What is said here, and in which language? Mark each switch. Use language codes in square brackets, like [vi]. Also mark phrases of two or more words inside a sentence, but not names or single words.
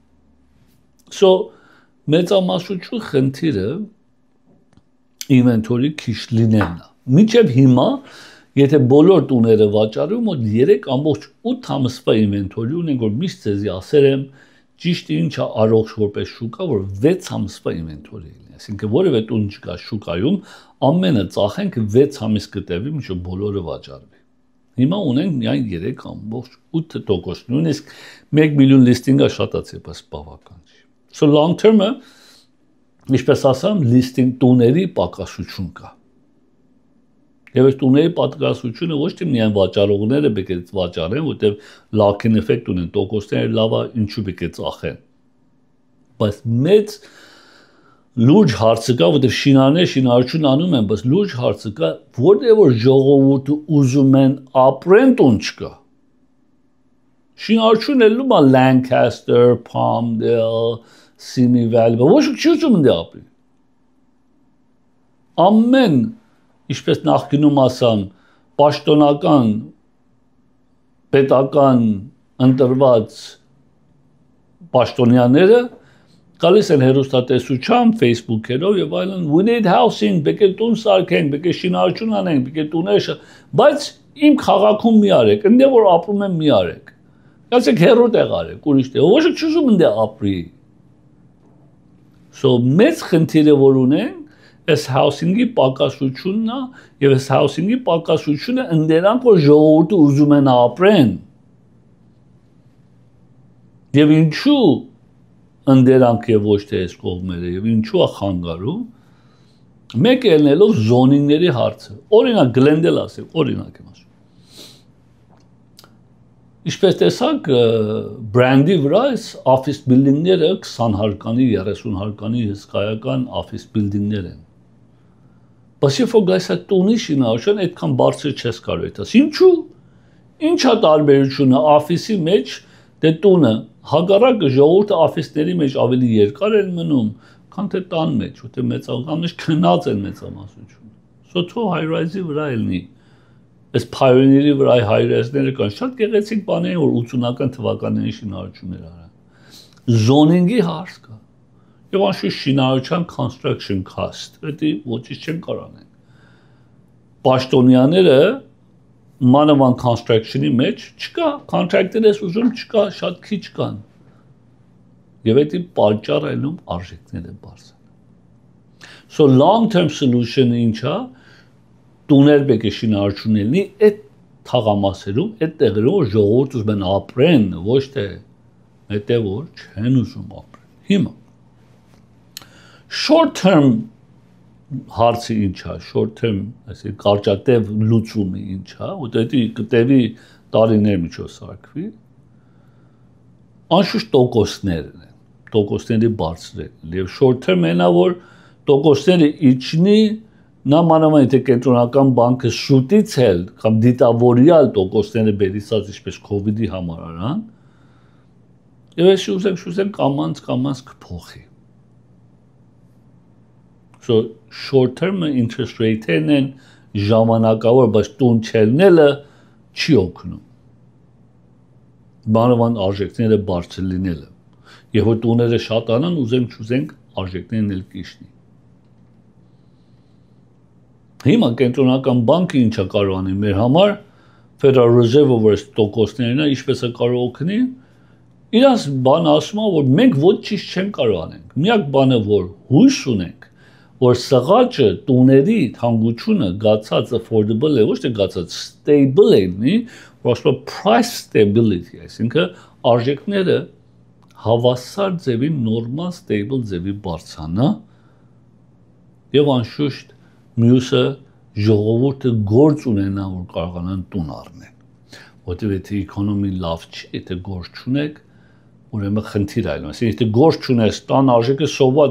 [hy] մեծամասնություն խնդիրը inventory քիչ լինելն է։ Մինչև հիմա, եթե բոլոր տուները վաճառում, մոտ 3.8 ամսվա inventory ունենք, որ միշտ ձեզի ասել եմ, ճիշտ ինչա առողջ որպես շուկա, որ 6 ամսվա ինվենտորի լինի, այսինքն որևէ տուն չկա շուկայում, ամենը ծախենք 6 ամիս կտևի, մինչև բոլորը վաճառվի։ Հիմա ունենք միայն 3.8%, նույնիսկ 1 միլիոն լիստինգը շատացի, բայց բավական չի։ So [en] long term- [hy] ը, ինչպես ասամ, լիստինգ տուների պակասություն կա։ Եվ այս տուների պատկասությունը ոչ թե միայն վաճառողները պետք է վաճառեն, որտեղ [en] lock-in effect [hy] ունեն, տոկոսները լավա ինչու պետք է ծախեն։ Բայց մեծ լուրջ հարցը կա, որտեղ շինարարություն անում են, բայց լուրջ հարցը կա, որտեղ որ ժողովուրդը ուզում են ապրեն տուն չկա։ Շինարարությունը լումա Lancaster, Palmdale, Simi Valley, ոչ չի ուզում դե ապրի։ Ամեն Ինչպես նախկինում ասամ, պաշտոնական, պետական ընտրված պաշտոնյաները գալիս են հեռուստատեսությամբ, Facebook-երով եւ այլն, [en] we need housing, [hy] պետք է տուն սարքենք, պետք է շինարարություն անենք, պետք է տուներ, բայց իմ քաղաքում մի արեք, այնտեղ որ ապրում եմ մի արեք։ Գացեք հեռու տեղ արեք, ուրիշ տեղ, ոչ չի ուզում այնտեղ ապրի։ So մեծ խնդիրը որ ունեն Այս housing-ի պակասությունն է, եւ այս housing-ի պակասությունը ընդերանք որ ժողովուրդը ուզում են ապրեն։ Եվ ինչու ընդերանք եւ ոչ թե այս կողմերը, եւ ինչու է խանգարում։ Մեկ ելնելով զոնինգների հարցը։ Օրինակ Glendale ասեք, օրինակ եմ ասում։ Ինչպես տեսակ բրենդի վրա այս office building-ները 20 հարկանի, 30 հարկանի հսկայական office building-ներ են։ Բայց երբ որ գայս այդ տունի շինարարության այդքան բարձր չես կարող այդպես։ Ինչու՞։ Ինչա տարբերությունը office-ի մեջ դե տունը հակառակը ժողովուրդը office-ների մեջ ավելի երկար են մնում, քան թե տան մեջ, որտեղ մեծական մեջ քնած են մեծամասնությունը։ So թող high-rise-ի վրա ելնի։ Այս pioneer-ի վրա high-rise-ները կան շատ գեղեցիկ բաներ, որ 80-ական թվականների շինարարություններ արան։ Zoning-ի հարց կա։ Եվ անշուշտ շինարարության [en] construction cost, [hy] դա ոչինչ չեն կարող անեն։ Պաշտոնյաները մանավանդ construction-ի մեջ չկա, contractor-ը ուզում չկա, շատ քիչ կան։ Եվ դա պատճառ այլում արժեքները բարձր։ So [en] long term solution- [hy] ը ինչա, տուներ պետք է շինարարություն լինի այդ թաղամասերում, այդ տեղերում որ ժողովուրդը ուզում են ապրեն, ոչ թե այդտեղ որ չեն ուզում ապրեն։ Հիմա [en] short term [hy] հարցը ինչա, [en] short term, [hy] այսինքն կարճատև լուծումը ինչա, որտեղ կտևի տարիներ միջով սարքվի, անշուշտ տոկոսներն են, տոկոսների բարձրել, եւ [en] short term [hy] այնա որ տոկոսները իջնի, նա մանավանդ եթե կենտրոնական բանկը շուտից էլ կամ դիտավորյալ տոկոսները բերիսած ինչպես COVID-ի համար արան, եւ այս շուզեն կամանց կփոխի։ So [en] short term interest rate- [hy] ն են ժամանակավոր, բայց տուն չելնելը չի օգնում։ Մանավանդ արժեքները բարձր լինելը։ Եվ որ տուները շատանան, ուզենք արժեքներն էլ կիջնի։ Հիմա կենտրոնական բանկը ինչա կարող անի մեր համար, Federal Reserve-ը որ այս տոկոսներն է, ինչպես է կարող օգնի, իրանց բան ասում է, որ մենք ոչինչ չեն կարող անենք։ Միակ բանը որ հույս ունենք, որ սղաճը տուների թանկությունը գացած affordable է, ոչ թե գացած stable է, որ ասում է [en] price stability, [hy] այսինքն արժեքները հավասար ձևի նորմալ stable ձևի բարձրանա եւ անշուշտ մյուսը ժողովուրդը գործ ունենա որ կարողանան տուն առնեն որտեղ եթե էկոնոմին լավ չի եթե գործ չունեք ուրեմն խնդիր այլ այսինքն եթե գործ չունես տան արժեքը սովատ